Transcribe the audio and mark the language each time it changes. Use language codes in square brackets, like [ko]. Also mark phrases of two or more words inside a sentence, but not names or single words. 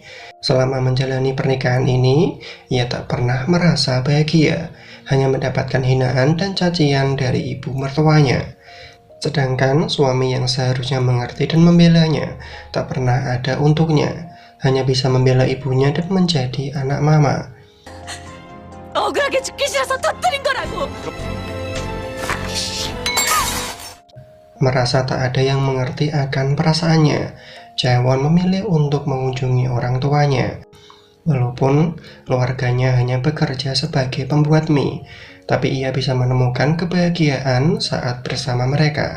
[id] Selama menjalani pernikahan ini, ia tak pernah merasa bahagia, hanya mendapatkan hinaan dan cacian dari ibu mertuanya. Sedangkan suami yang seharusnya mengerti dan membelanya tak pernah ada untuknya, hanya bisa membela ibunya dan menjadi anak mama. [ko] 억울하게 죽기 싫어서 터뜨린 거라고. [id] Merasa tak ada yang mengerti akan perasaannya, Chaewon memilih untuk mengunjungi orang tuanya. Walaupun keluarganya hanya bekerja sebagai pembuat mie, tapi ia bisa menemukan kebahagiaan saat bersama mereka.